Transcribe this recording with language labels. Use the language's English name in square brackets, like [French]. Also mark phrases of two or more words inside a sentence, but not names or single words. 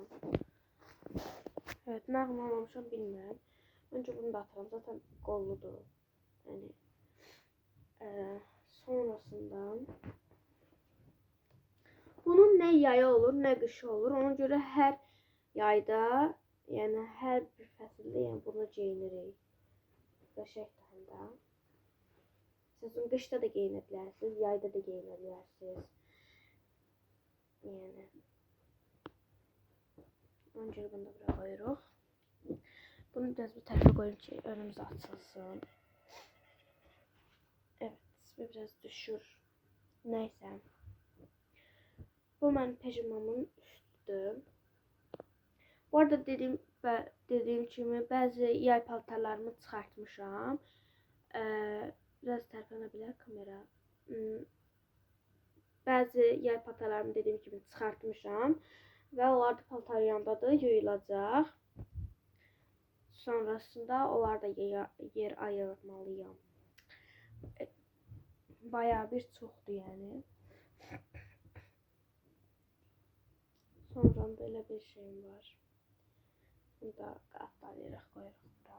[Turkish] Evet, ne aklımdan bilmirəm. Önce bunu da atarım. Zaten kolludur. Yani sonrasından bunun ne yayı olur, ne kışı olur. [Azerbaijani] Ona göre her yayda, yani her bir fəsildə yəni bunu geyinirik. Qəşəngdir də. Siz qışda da geyinə bilərsiniz, yayda da geyinə bilərsiniz. [Turkish] Yəni önce bunu da buraya koyuyoruz. Bunu biraz bir tarafa koyun ki önümüz açılsın. Evet, biraz düşür. Neyse. Bu benim pijamamın üstüdür. Bu arada dediğim [Azerbaijani] kimi bazı yay paltarlarımı çıxartmışam. Biraz tərpənə bilər kamera. Bazı yay paltarlarımı dediğim kimi çıxartmışam. Və onlar da paltar yandadır, yuyulacaq. Sonrasında onlar da yer ayırmalıyam. Bayağı bir çoxdur yani. [Turkish] Sonra böyle bir şeyim var. [Azerbaijani] Bunu da qatlayaraq qoyuruq bura.